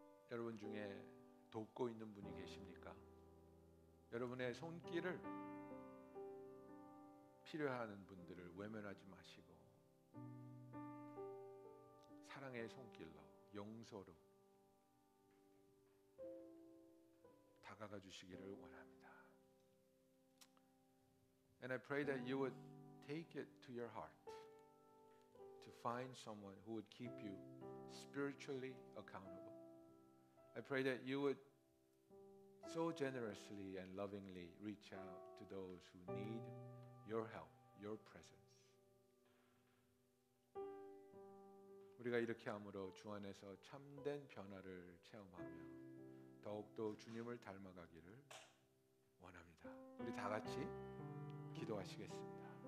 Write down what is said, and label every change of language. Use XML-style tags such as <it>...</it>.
<ko>여러분 중에 돕고 있는 분이 계십니까? 여러분의 손길을 필요하는 분들을 외면하지 마시고 사랑의 손길로 용서로 다가가 주시기를 원합니다.</ko> <en>And I pray that you would take it to your heart to find someone who would keep you spiritually accountable. I pray that you would so generously and lovingly reach out to those who need your help, your presence.</en> <ko>우리가 이렇게 함으로 주 안에서 참된 변화를 체험하며 더욱더 주님을 닮아가기를 원합니다. 우리 다 같이 기도하시겠습니다.</ko>